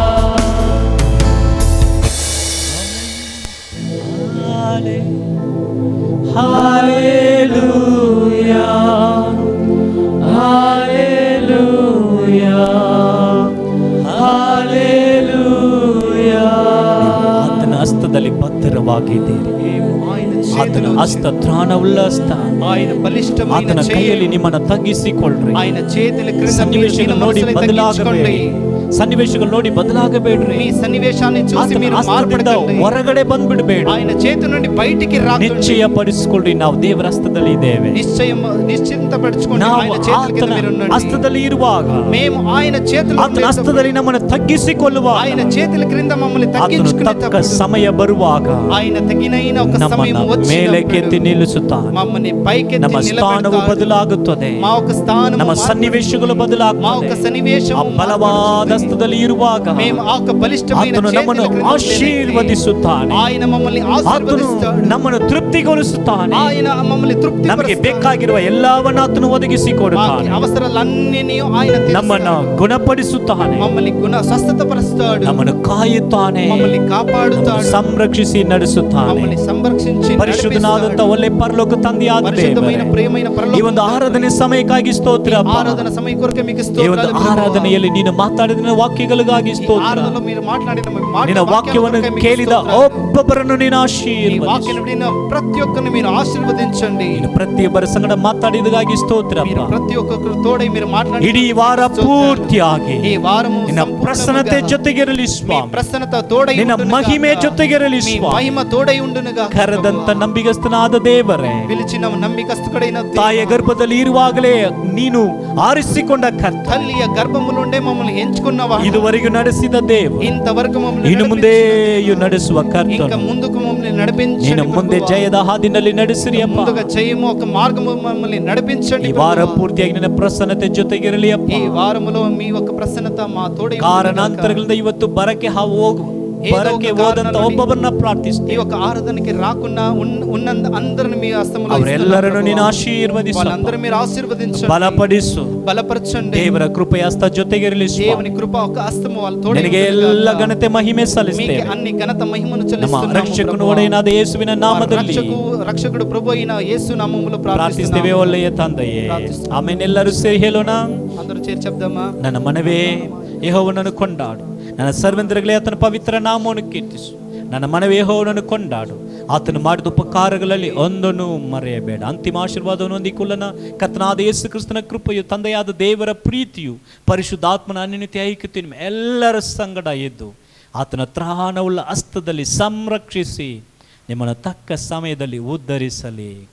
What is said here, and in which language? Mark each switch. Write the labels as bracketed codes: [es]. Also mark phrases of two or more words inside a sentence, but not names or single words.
[te] హల్లెలూయా, హల్లెలూయా, హల్లెలూయా. [kn] ಆತನ ಹಸ್ತದಲ್ಲಿ ಭದ್ರವಾಗಿದ್ದೀರಿ. ಆತನ ಹಸ್ತ ತ್ರಾಣವುಳ್ಳ ಹಸ್ತ. [te] ఆయన బలిష్టమైన [kn] ಆತನ ಕೈಯಲ್ಲಿ ನಿಮ್ಮನ್ನು ತಗ್ಗಿಸಿಕೊಳ್ಳ್ರಿ. [te] ఆయన చేతుల క్రింద [kn] ಸನ್ನಿವೇಶಗಳು ನೋಡಿ ಬದಲಾಗಬೇಡಿ. ಸನ್ನಿವೇಶಗಳು ನೋಡಿ ಬದಲಾಗಬೇಡ್ರಿ. [te] మీ సన్నివేశాన్ని చూసి [kn] ಆತನ [te] మీరు [kn] ಹಸ್ತದಿಂದ [te] మార్పడకండి. [kn] ಹೊರಗಡೆ ಬಂದ್ಬಿಡ್ಬೇಡಿ. [te] ఆయన చేతి నుండి బయటికి రాకండి. [kn] ನಿಶ್ಚಯ ಪಡಿಸಿಕೊಳ್ಳ್ರಿ, ನಾವು ದೇವರ ಹಸ್ತದಲ್ಲಿ ಇದ್ದೇವೆ. [te] నిశ్చింతపరచుకోండి. [kn] ನಾವು [te] ఆయన చేతుల కింద [kn] ಆತನ [te] మీరు ఉండండి. [kn] ಹಸ್ತದಲ್ಲಿ ಇರುವಾಗ, [te] మేము ఆయన చేతుల [kn] ಆತನ ಹಸ್ತದಲ್ಲಿ ನಮ್ಮನ್ನು ತಗ್ಗಿಸಿಕೊಳ್ಳುವಾಗ, [te] ఆయన చేతుల క్రింద మమ్మల్ని [kn] ಆತನು ತಕ್ಕ [te] తగ్గించుకునేటప్పుడు [kn] ಸಮಯ ಬರುವಾಗ [te] ఆయన తగినైన ఒక సమయం [kn] ನಮ್ಮನ್ನು ಮೇಲಕ್ಕೆತ್ತಿ [te] వచ్చినప్పుడు [kn] ನಿಲ್ಲಿಸುತ್ತಾನೆ. [te] మమ్మల్ని పైకెత్తి [kn] ನಮ್ಮ ಸ್ಥಾನವು [te] నిలబెడతాడు. [kn] ಬದಲಾಗುತ್ತದೆ. [te] మా ఒక స్థానం [kn] ನಮ್ಮ ಸನ್ನಿವೇಶಗಳು [te] మా ఒక [kn] ಬದಲಾಗುತ್ತದೆ. [te] సన్నివేశం [kn] ಆ ಬಲವಾದ ಹಸ್ತದಲ್ಲಿ ಇರುವಾಗ [te] మేము ఆ ఒక బలిష్టమైన [kn] ಆತನು [te] చేతుల [kn] ನಮ್ಮನ್ನು [te] క్రింద [kn] ಆಶೀರ್ವದಿಸುತ್ತಾನೆ. [te] ఆయన మమ్మల్ని [kn] ಆತನು [te] ఆశీర్వదిస్తాడు. [kn] ನಮ್ಮನ್ನು ತೃಪ್ತಿಗೊಳಿಸುತ್ತಾನೆ. [te] ఆయన మమ్మల్ని [kn] ನಮಗೆ [te] తృప్తిపరుస్తాడు. [kn] ಬೇಕಾಗಿರುವ ಎಲ್ಲವನ್ನ ಆತನು ಒದಗಿಸಿಕೊಡುತ್ತಾನೆ. [te] మాకు అవసరాలన్నీ ఆయన [kn] ನಮ್ಮನ್ನು [te] తీరుస్తాడు. [kn] ಗುಣಪಡಿಸುತ್ತಾನೆ. [te] మమ్మల్ని స్వస్థతపరుస్తాడు. [kn] ನಮ್ಮನ್ನು ಕಾಯುತ್ತಾನೆ. [te] మమ్మల్ని కాపాడుతాడు. [kn] ಸಂರಕ್ಷಿಸಿ ನಡೆಸುತ್ತಾನೆ. [te] మమ్మల్ని సంరక్షించి [kn] ಪರಿಶುದ್ಧನಾದಂತ [te] నడిపిస్తాడు. [kn] ಒಳ್ಳೆ ಪರಲೋಕ ತಂದೆಯಾದ [te] పరిశుద్ధమైన [kn] ದೇವರೇ, [te] ప్రియమైన [kn] ಈ ಒಂದು [te] పరలోక [kn] ಆರಾಧನೆ ಸಮಯಕ್ಕಾಗಿ ಸ್ತೋತ್ರ ಅಪ್ಪ. [te] ఆరాధన సమయం కొరకు మీకు [kn] ಈ ಒಂದು [te] స్తోత్రాలు ప్రభువా. [kn] ಆರಾಧನೆಯಲ್ಲಿ ನೀನು ಮಾತಾಡಿದ ವಾಕ್ಯಗಳಿಗಾಗಿ [te] ఈ [kn] ಸ್ತೋತ್ರ. [te] ఆరాధనలో మీరు మాట్లాడిన [kn] ನಿನ್ನ ವಾಕ್ಯವನ್ನು ಕೇಳಿದ ಒಬ್ಬೊಬ್ಬರನ್ನು ನೀನು [te] ఈ [kn] ಆಶೀರ್ವದಿಸು. [te] వాక్యం విన్న ప్రతి ఒక్కరిని మీరు ఆశీర్వదించండి. [kn] ನೀನು ಪ್ರತಿಯೊಬ್ಬರ ಸಂಗಡ ಮಾತಾಡಿದಾಗಿ ಸ್ತೋತ್ರ [te] మీరు [kn] ಅಪ್ಪ. [te] ప్రతి ఒక్కరు తోడై మీరు మాట్లాడి [kn] ಇಡೀ ವಾರ ಪೂರ್ತಿಯಾಗಿ [te] ఈ వారము [kn] ನಿನ್ನ [te] సంపూర్ణముగా [kn] ಪ್ರಸನ್ನತೆ ಜೊತೆಗಿರಲಿ [te] మీ [kn] ಸ್ವಾಮಿ. [te] ప్రసన్నత తోడై [kn] ನಿನ್ನ [te] ఉండునుగాక. [kn] ಮಹಿಮೆ ಜೊತೆಗಿರಲಿ [te] మీ [kn] ಸ್ವಾಮಿ. [te] మహిమ తోడై ఉండునుగా. [kn] ಕರೆದಂತ ನಂಬಿಗಸ್ತನಾದ ದೇವರೇ, [te] పిలిచిన నమ్మికస్తుడైన [kn] ತಾಯಿಯ ಗರ್ಭದಲ್ಲಿ ಇರುವಾಗಲೇ ನೀನು ಆರಿಸಿಕೊಂಡ ಕರ್ತ, [te] తల్లియ గర్భము నుండే మమ్మల్ని ఎంచుకున్నవాడు. [kn] ಇದುವರೆಗೂ ನಡೆಸಿದ ದೇವ, [te] ఇంతవరకు మమ్మల్ని [kn] ಇನ್ನು ಮುಂದೆಯೂ ನಡೆಸುವ [te] ఇంకా [kn] ಕರ್ತನು. [te] ముందుకు మమ్మల్ని నడిపించండి. [kn] ನೀನು ಮುಂದೆ [te] ప్రభువా. [kn] ಜಯದ ಹಾದಿನಲ್ಲಿ ನಡೆಸಿರಿ ಅಪ್ಪ. [te] ముందుగా చేయము ఒక మార్గము మమ్మల్ని నడిపించండి. [kn] ಈ ವಾರ [te] ప్రభువా. [kn] ಪೂರ್ತಿಯಾಗಿ ನಿನ್ನ ಪ್ರಸನ್ನತೆ ಜೊತೆಗಿರಲಿ ಅಪ್ಪ. [te] ఈ వారములో మీ ఒక ప్రసన్నత మా తోడై ఉండునుగాక. [kn] ಕಾರಣಾಂತರಗಳಿಂದ ಇವತ್ತು ಬರಕ್ಕೆ ಬರಕ್ಕೆ ಹೋದಂತ ಒಬ್ಬೊಬ್ಬರನ್ನ [te] ఈ [kn] ಪ್ರಾರ್ಥಿಸ್ತೀವಿ. [te] ఒక ఆరాధనకి రాకుండా ఉన్న అందరిని మీ హస్తములో [kn] ಅವರೆಲ್ಲರನ್ನು [te] ఇస్తున్నాను [kn] ನೀನು [te] ప్రభువా. [kn] ಆಶೀರ್ವದಿಸು, [te] వాళ్ళందరూ మీరు ఆశీర్వదించండి. [kn] ಬಲಪಡಿಸು. [te] బలపరచండి. [kn] ದೇವರ ಕೃಪೆಯ ಹಸ್ತ ಜೊತೆಗಿರಲಿ ಸ್ವಾಮಿ. [te] దేవుని కృప ఒక హస్తము వాళ్ళ తోడై [kn] ನಿನಗೆ [te] ఉండునుగాక. [kn] ಎಲ್ಲ ಘನತೆ ಮಹಿಮೆ [te] మీకే [kn] ಸಲ್ಲಿಸ್ತೇವೆ. [te] అన్ని ఘనత మహిమను [kn] ನಮ್ಮ [te] చెల్లిస్తున్నాము [kn] ರಕ್ಷಕನು [te] ప్రభువా. [kn] ಒಡೆಯನಾದ ಯೇಸುವಿನ ನಾಮದಲ್ಲಿ [te] రక్షకుడు ప్రభు అయిన యేసు నామములో [kn] ಪ್ರಾರ್ಥಿಸ್ತೇವೆ [te] ప్రార్థిస్తున్నాము. [kn] ಒಳ್ಳೆಯ ತಂದೆಯೇ. ಪ್ರಾರ್ಥಿಸ್ತೇವೆ. ಆಮೇಲೆ ಎಲ್ಲರೂ ಸೇರಿ ಹೇಳೋಣ. [te] అందరూ చేరి చెప్దామా? [kn] ನನ್ನ ಮನವೇ ಯೆಹೋವನನ್ನು ಕೊಂಡಾಡು, ನನ್ನ ಸರ್ವೆಂದರುಗಳೇ ಆತನ ಪವಿತ್ರ ನಾಮವನ್ನು ಕೀರ್ತಿಸು. ನನ್ನ ಮನವೇ ಯೆಹೋವನನ್ನು ಕೊಂಡಾಡು, ಆತನು ಮಾಡಿದ ಉಪಕಾರಗಳಲ್ಲಿ ಒಂದನ್ನು ಮರೆಯಬೇಡ. ಅಂತಿಮ ಆಶೀರ್ವಾದವನ್ನು ಹೊಂದಿಕೊಳ್ಳೋಣ. ಕರ್ತನಾದ ಯೇಸು ಕ್ರಿಸ್ತನ ಕೃಪೆಯು, ತಂದೆಯಾದ ದೇವರ ಪ್ರೀತಿಯು, ಪರಿಶುದ್ಧಾತ್ಮನ ಅನ್ಯೋನ್ಯತೆ ಐಕ್ಯತೆಯು ನಿಮ್ಮ ಎಲ್ಲರ ಸಂಗಡ ಇದ್ದು ಆತನ ತ್ರಾಣವುಳ್ಳ ಹಸ್ತದಲ್ಲಿ ಸಂರಕ್ಷಿಸಿ ನಿಮ್ಮನ್ನು ತಕ್ಕ ಸಮಯದಲ್ಲಿ ಉದ್ಧರಿಸಲಿ.